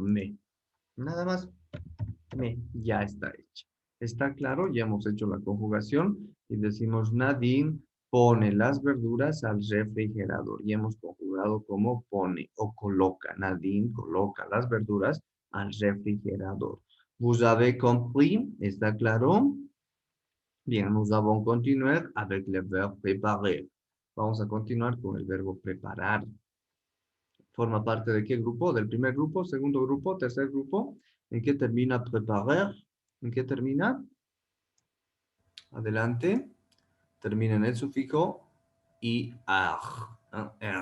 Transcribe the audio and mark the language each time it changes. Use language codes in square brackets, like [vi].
[es] Me. Nada más. Me. Ya está hecha. ¿Está claro? Ya hemos hecho la conjugación y decimos Nadine pone las verduras al refrigerador. Y hemos conjugado como pone o coloca. Nadine coloca las verduras al refrigerador. [fr] Vous avez compris? [es] ¿Está claro? [fr] Bien, nous allons continuer avec le verbe préparer. [es] Vamos a continuar con el verbo preparar. ¿Forma parte de qué grupo? ¿Del primer grupo, segundo grupo, tercer grupo? ¿En qué termina preparar? ¿En qué termina? Adelante. Termina en el sufijo IAR, ¿no?